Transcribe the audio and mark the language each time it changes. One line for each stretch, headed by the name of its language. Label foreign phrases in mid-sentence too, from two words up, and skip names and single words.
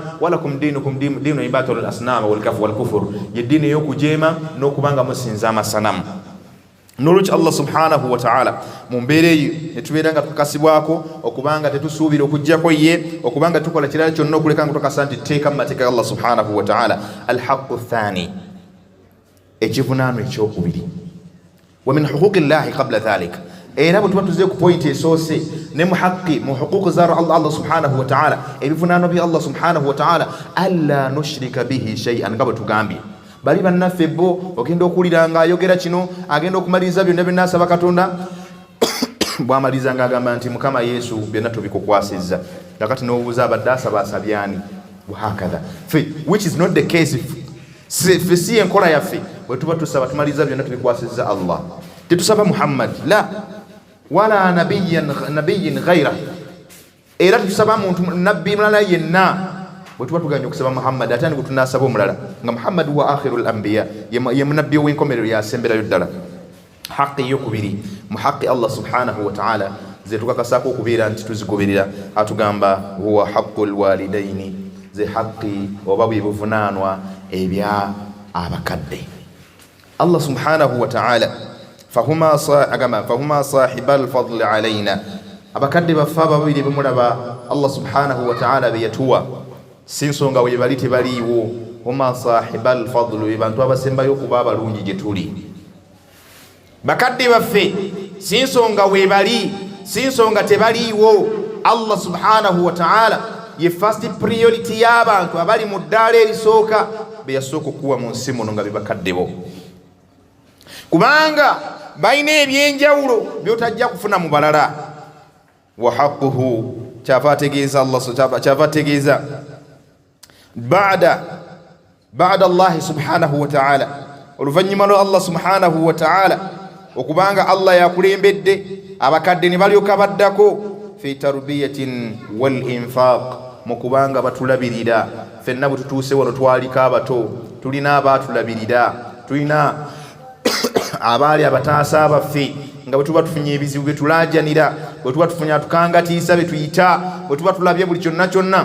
Arabic: ولكم دينكم دين عبادة الأصنام والكفر,
Ganda: ye ddiini ey'okujeema n'okubanga musinza amasanamu. N'olwekyo
Arabic: الله سبحانه وتعالى
Ganda: mu mbeera eyo ne tubeera nga tukakasibwako okubanga tetusuubira okujjako ye, okubanga tukola kirala kyonna okuleka nga tukakasa nti teeka mu mateeka ya
Arabic: الله سبحانه وتعالى. الحق الثاني,
Ganda: ekivunaano ekyokubiri,
Arabic: ومن حقوق الله قبل ذلك,
Ganda: era bwe tuba tuze ku pointi esoose ne mu haqqi mu huquqi za
Arabic: الله سبحانه وتعالى,
Ganda: ebivunaano bya
Arabic: الله سبحانه وتعالى, ألا نشرك به شيئا,
Ganda: nga bwe tugambye bali bannaffe bo ogenda okuwulira nga ayogera kino agenda okumaliriza byonna bye naasaba Katonda bw'amaliriza ng'agamba nti Mukama Yesu byonna tubikukwasizza, nakati n'obuuza abadde asaba asabyani wahakadha,
English: which is not the case.
Ganda: Ffe si enkola yaffe bwe tuba tusaba tumaliriza byonna tubikwasizza Allah, tetusaba Muhammad
Arabic: لا ولا نبيين غير,
Ganda: era tusaba muntu nabbi mulala yenna. Bwe tuba tuganya okusaba Muhammad ate nibwe tunaasaba omulala nga Muhammad
Arabic: وآخر الأنبياء,
Ganda: ye munabbi w'enkomerero yasemberayo ddala. Haqqi yokubiri mu haqqi
Arabic: الله سبحانه وتعالى
Ganda: ze tukakasaako okubeera nti tuzigoberera, atugamba
Arabic: هو حق الوالدين,
Ganda: ze haqqi oba bwe buvunaanwa ebya abakadde.
Arabic: الله سبحانه وتعالى فهما صاحبا الفضل علينا,
Ganda: abakadde baffe ababiri bemulaba
Arabic: الله سبحانه وتعالى
Ganda: be yatuwa si nsonga we bali tebaliiwo,
Arabic: هما صاحبا الفضل,
Ganda: bantu abasembayo okuba abalungi gye tuli. Bakadde baffe si nsonga we bali, si nsonga tebaliiwo.
Arabic: الله سبحانه وتعالى
Ganda: ye
English: first priority
Ganda: y'abantu abali mu ddaala erisooka be yasooka okuwa mu nsi muno nga be bakadde bo, kubanga balina ebyenjawulo byotajja kufuna mu balala.
Arabic: وحقه,
Ganda: kyava ategeeza Allah kyava ategeeza
Arabic: بعد الله سبحانه وتعالى,
Ganda: oluvannyuma lwa
Arabic: الله سبحانه وتعالى
Ganda: okubanga Allah yakulembedde abakadde ne balyoka baddako
Arabic: في تربية والإنفاق,
Ganda: mu kubanga batulabirira. Ffenna bwe tutuuse wano twaliko abato, tulina abaatulabirira, tulina abaali abataasa abaffe nga bwe tuba tufunye ebizibu bye tulaajanira, bwe tuba tufunye atukangatiisa be tuyita, bwe tuba tulabye buli kyonna kyonna.